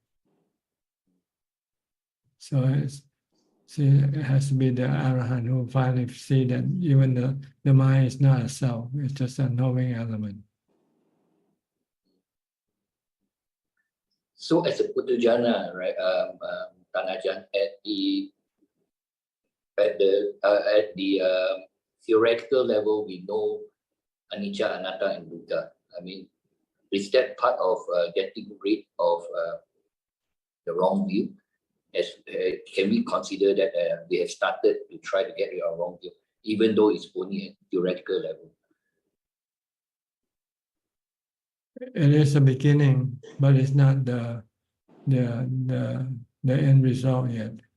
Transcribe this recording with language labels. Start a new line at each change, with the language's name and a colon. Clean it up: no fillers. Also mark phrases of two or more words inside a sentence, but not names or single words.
English: So it has to be the Arahant who finally see that even the mind is not a self; it's just a knowing element. So as a Putujana, right, Tan Ajaan, at the theoretical level, we know
Pali: anicca, anatta,
English: and dukkha. I mean, is that part of getting rid of the wrong view? Can we consider that we have started to try to get rid of wrong view, even though it's only at theoretical level? It is a beginning, but it's not the end result yet.